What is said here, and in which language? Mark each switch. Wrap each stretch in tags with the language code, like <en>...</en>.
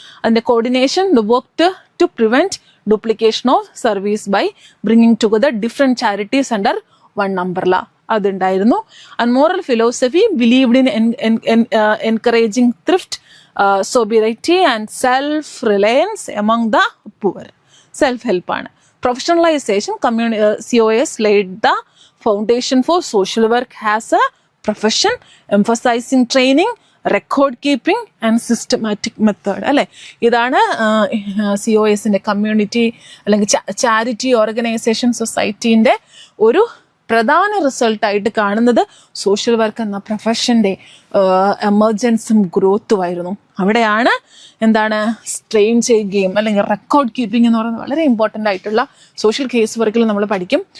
<en>അതിൻ്റെ coordination, the work to prevent duplication of service by bringing together different charities under one umbrella അതുണ്ടായിരുന്നു. And moral philosophy believed in encouraging thrift, sobriety and self-reliance among the poor. Self-help ആണ്. Professionalization, COS laid the foundation for social work as a profession, emphasizing training, record keeping and systematic method അല്ലേ.</en> <ml>ഇതാണ് COSൻ്റെ community അല്ലെങ്കിൽ charity organisation സൊസൈറ്റീൻ്റെ ഒരു പ്രധാന റിസൾട്ടായിട്ട് കാണുന്നത് social work എന്ന പ്രൊഫഷൻ്റെ എമർജൻസും ഗ്രോത്തുമായിരുന്നു. അവിടെയാണ് എന്താണ് സ്ട്രെയിൻ ചെയ്യുകയും അല്ലെങ്കിൽ റെക്കോർഡ് കീപ്പിംഗ് എന്ന് പറയുന്നത് വളരെ ഇമ്പോർട്ടൻ്റ് ആയിട്ടുള്ള സോഷ്യൽ കേസ് വർക്കിൽ നമ്മൾ പഠിക്കും.</ml>